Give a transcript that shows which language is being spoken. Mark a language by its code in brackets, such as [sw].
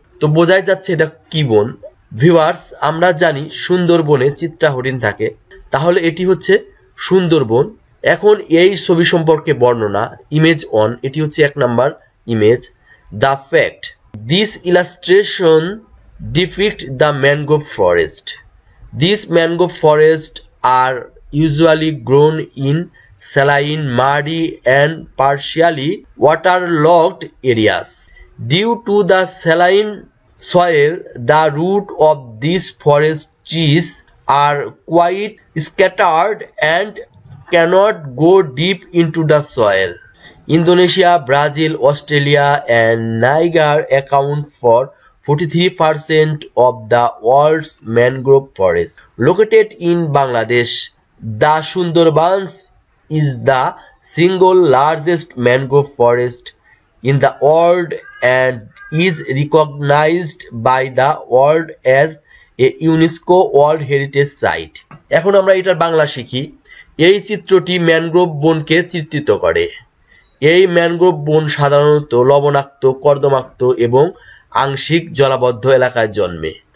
[bn] তো বোঝাই যাচ্ছে এটা কি বন। ভিউয়ার্স, আমরা জানি সুন্দরবনে চিত্রা হরিণ থাকে, তাহলে এটি হচ্ছে সুন্দরবন। এখন এই ছবি সম্পর্কে বর্ণনা, ইমেজ অন, এটি হচ্ছে 1 number image. [en] The fact, this illustration depict the mangrove forest. These mangrove forests are usually grown in saline, muddy and partially waterlogged areas. Due to the saline soil, the roots of these forest trees are quite scattered and cannot go deep into the soil. Indonesia, Brazil, Australia and Niger account for 43% of the world's mangrove forest. Located in Bangladesh, the Sundarbans is the single largest mangrove forest in the world and is recognized by the world as a UNESCO World Heritage Site. [bn] এখন আমরা এটার বাংলা শিখি। এই চিত্রটি mangrove বনকে চিত্রিত করে। এই mangrove বন সাধারণত লবণাক্ত, কর্দমাক্ত এবং আংশিক জলাবদ্ধ এলাকায় জন্মে।